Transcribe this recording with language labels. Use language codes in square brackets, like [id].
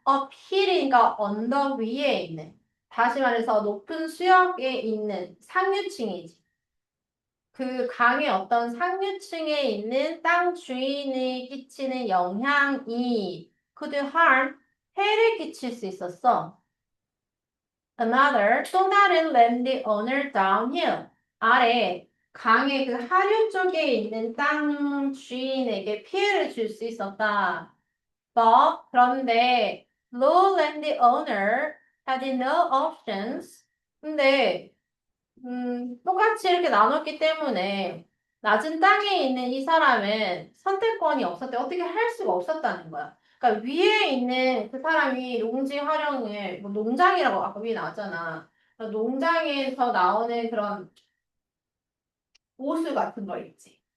[ko] uphill이니까 언덕 위에 있는 다시 말해서 높은 수역에 있는 상류층이지. 그 강의 어떤 상류층에 있는 땅 주인이 끼치는 영향이 [en] could harm [ko] 해를 끼칠 수 있었어. [en] Another, [ko] 또 다른 [en] landowner downhill. [ko] 아래 강의 그 하류 쪽에 있는 땅 주인에게 피해를 줄 수 있었다. 그런데 [en] low landowner had no options. [ko] 근데 똑같이 이렇게 나눴기 때문에 낮은 땅에 있는 이 사람은 선택권이 없었대. 어떻게 할 수가 없었다는 거야. 그러니까 위에 있는 그 사람이 농지 활용을 뭐 농장이라고 아까 위에 나왔잖아. 그러니까 농장에서 나오는 그런 오수 같은 거 있지.